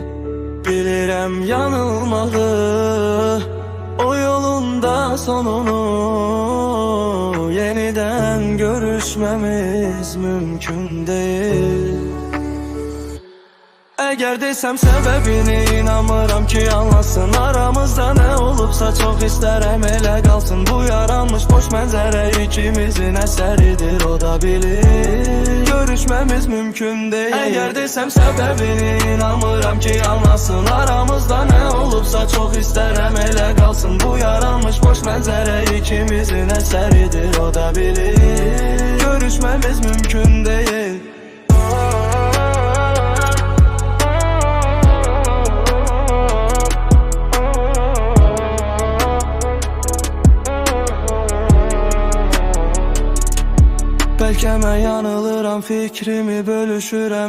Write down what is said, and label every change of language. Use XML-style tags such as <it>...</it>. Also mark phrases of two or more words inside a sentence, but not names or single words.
<az>Bilirəm yanılmağı, o yolunda sonunu.</az> <tr>Yeniden görüşmemiz mümkün değil. Eğer desem sebebini inanmıram ki anlasın. Aramızda ne olubsa çok isterim elə qalsın.</tr> <az>Bu yaranmış boş mənzərə ikimizin əsəridir, o da bilir.</az> <tr>Görüşmemiz mümkün değil. Eğer desem sebebini inanmıram ki anlasın. Aramızda ne olubsa çok isterim elə qalsın.</tr> <az>Bu yaranmış boş mənzərə ikimizin əsəridir, o da bilir.</az> <tr>Görüşmemiz mümkün değil.</tr> <az>Bəlkə mən yanılıram, fikrimi bölüşürəm.</az>